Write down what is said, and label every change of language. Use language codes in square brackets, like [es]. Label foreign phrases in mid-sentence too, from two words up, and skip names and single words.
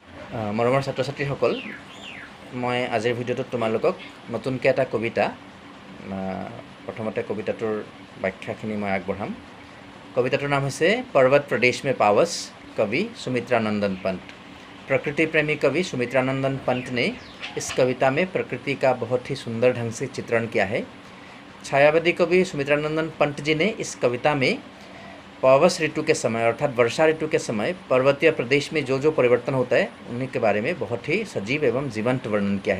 [as] মৰমৰ ছাত্ৰ ছাত্ৰীসকল, মই আজিৰ ভিডিঅ'টোত তোমালোকক নতুনকৈ এটা কবিতা প্ৰথমতে কবিতাটোৰ ব্যাখ্যাখিনি মই আগবঢ়াম। কবিতাটোৰ নাম হৈছে पर्वत प्रदेश में पावस, कवि सुमित्रानंदन पंत। [hi] प्रकृति प्रेमी कवि सुमित्रानंदन पंत ने इस कविता में प्रकृति का बहुत ही सुंदर ढंग से चित्रण किया है। छायावादी कवि सुमित्रानंदन पंत जी ने इस कविता में पावस ऋतु के समय अर्थात वर्षा ऋतु के समय पर्वतीय प्रदेश में जो परिवर्तन होता है उन्हीं के बारे में बहुत ही सजीव एवं जीवंत वर्णन किया है।